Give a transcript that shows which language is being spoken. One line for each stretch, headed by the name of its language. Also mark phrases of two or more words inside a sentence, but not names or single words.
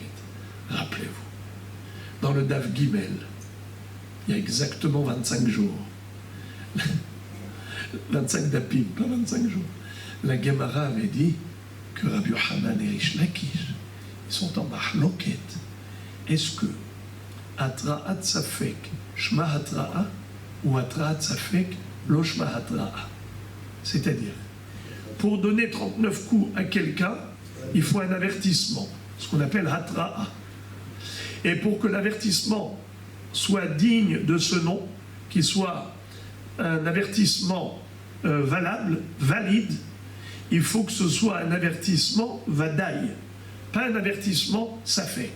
French: Rappelez-vous, dans le
Hebrew: דף גימל,
French: il y a exactement 25 jours, 25 dapim, pas 25 jours, la Gemara avait dit que Rabbi Yochanan et Rish Lakish, ils sont en mahloket. Est-ce que
Hebrew: התראת ספק שמה התראה ou התראת ספק לא שמה התראה?
French: C'est-à-dire, pour donner 39 coups à quelqu'un, il faut un avertissement, ce qu'on appelle Hatra'a. Et pour que l'avertissement soit digne de ce nom, qu'il soit un avertissement valable, valide, il faut que ce soit un avertissement vadaï, pas un avertissement safek.